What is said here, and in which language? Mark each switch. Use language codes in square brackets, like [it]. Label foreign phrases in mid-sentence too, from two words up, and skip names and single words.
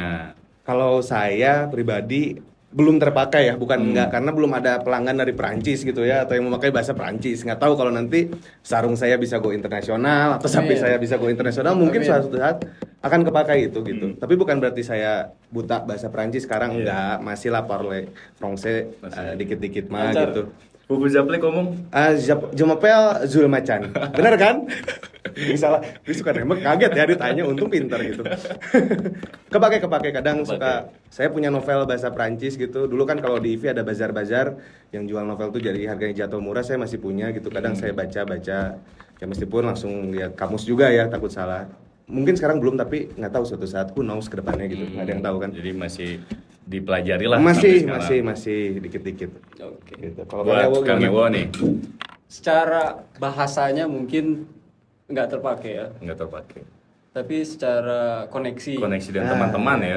[id] Kalau saya pribadi belum terpakai ya, bukan enggak karena belum ada pelanggan dari Perancis gitu ya atau yang memakai bahasa Perancis. Nggak tahu kalau nanti sarung saya bisa go internasional atau sapi Amin. saya bisa go internasional, mungkin Amin. suatu saat akan kepakai itu gitu. Tapi bukan berarti saya buta bahasa Perancis sekarang enggak, masih lah [fr] parler français [id] dikit-dikit mah Lancar. gitu. Bubu Zaple ngomong. [fr] Je m'appelle Zul Macan. [id] Bener kan? Misalnya, dia suka nembak, kaget ya ditanya, untung pintar gitu. Kepake kadang suka. Saya punya novel bahasa Prancis gitu. Dulu kan kalau di IV ada bazar-bazar yang jual novel tuh jadi harganya jatuh murah, saya masih punya gitu. Kadang saya baca-baca. Ya meskipun langsung lihat kamus juga ya, takut salah. Mungkin sekarang belum, tapi nggak tahu suatu saat [en] who knows [id] ke depannya gitu. Nggak ada yang tahu kan. Jadi masih dipelajari lah sampai sekarang. Masih dikit-dikit. Oke. Gitu. Kalau Buat Kang gimana? Ewo nih Secara bahasanya mungkin nggak terpakai ya, nggak terpakai. tapi secara koneksi Dan teman-teman ya.